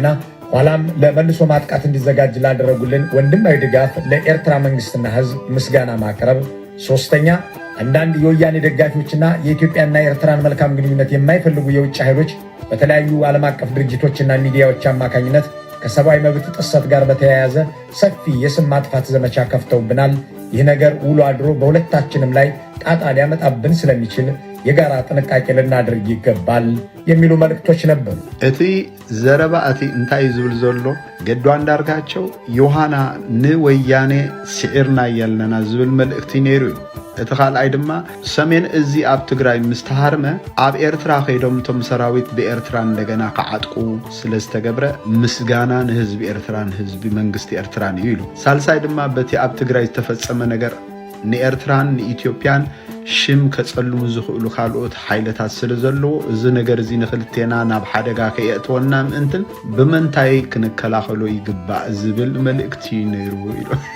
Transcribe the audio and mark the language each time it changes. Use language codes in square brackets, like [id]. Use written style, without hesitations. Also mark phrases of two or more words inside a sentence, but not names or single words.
[am] ኋላም ለመልሶ ማጥቃት እንዲዘጋጅ ላደረጉልን ወንድማዊ ድጋፍ ለኤርትራ መንግስትና ህዝብ ምስጋና ማቅረብ፣ ሶስተኛ አንዳንድ የወያኔ ደጋፊዎችና የኢትዮጵያና የኤርትራን መልካም ግንኙነት የማይፈልጉ የውጭ ኃይሎች በተለያዩ ዓለም አቀፍ ድርጅቶችና ሚዲያዎች አማካኝነት ከሰብአዊ መብት ጥሰት ጋር በተያያዘ ሰፊ የስም ማጥፋት ዘመቻ ከፍተውብናል። ይህ ነገር ውሎ አድሮ በሁለታችንም ላይ ጣጣ ሊያመጣብን ስለሚችል የጋራ ጥንቃቄ ልናደርግ ይገባል የሚሉ መልእክቶች ነበሩ። [ti] እቲ ዘረባ እቲ እንታይ ዝብል ዘሎ ገዱ አንዳርጋቸው ዮሐና ንወያኔ ስዒርና ያለና ዝብል መልእክቲ ነይሩ እዩ እቲ ካልኣይ ድማ ሰሜን እዚ ኣብ ትግራይ ምስተሃርመ ኣብ ኤርትራ ኸይዶም ቶም ሰራዊት በኤርትራ እንደገና ከዓጥቁ ስለዝተገብረ ምስጋና ንህዝቢ ኤርትራን ህዝቢ መንግስቲ ኤርትራን እዩ ኢሉ ሳልሳይ ድማ በቲ ኣብ ትግራይ ዝተፈጸመ ነገር ንኤርትራን ንኢትዮጵያን ሽም ከጸልሙ ዝኽእሉ ካልኦት ሓይለታት ስለ ዘለዎ እዚ ነገር እዚ ንኽልቴና ናብ ሓደጋ ከየእትወና ምእንትን ብምንታይ ክንከላኸሎ ይግባእ ዝብል መልእክቲ ነይሩ ኢሉ